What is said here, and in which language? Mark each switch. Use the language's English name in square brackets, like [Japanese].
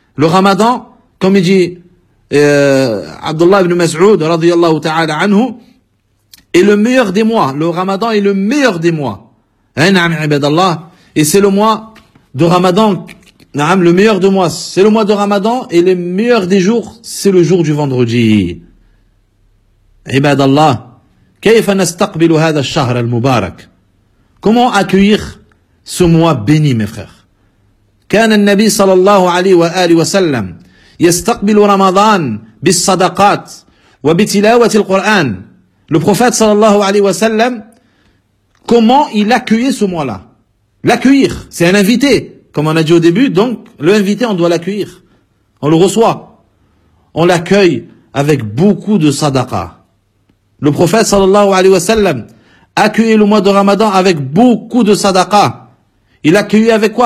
[French] Le Ramadan, comme dit Abdullah ibn Mas'ud, [Arabic] radiyallahu ta'ala anhu, [French] est le meilleur des mois. Le Ramadan est le meilleur des mois. [Arabic] An'am ibadallah. [French] Et c'est le mois de Ramadan, le meilleur de mois. C'est le mois de Ramadan et le meilleur des jours, c'est le jour du vendredi. [Arabic] Ibad Allah, كيف نستقبل هذا الشهر المبارك? [French] Comment accueillir ce mois béni, mes frères? [Arabic] كان النبي صلى الله عليه وآله وسلم يستقبل رمضان بالصدقات وبتلاوة القرآن. [French] Le prophète [Arabic] صلى الله عليه وسلم, [French] comment il accueillait ce mois-là? L'accueillir, c'est un invité, comme on a dit au début, donc le invité, on doit l'accueillir. On le reçoit. On l'accueille avec beaucoup de sadaqa. Le prophète, [Arabic] sallallahu alayhi wa sallam, [French] accueillait le mois de Ramadan avec beaucoup de sadaqa. Il accueillait avec quoi?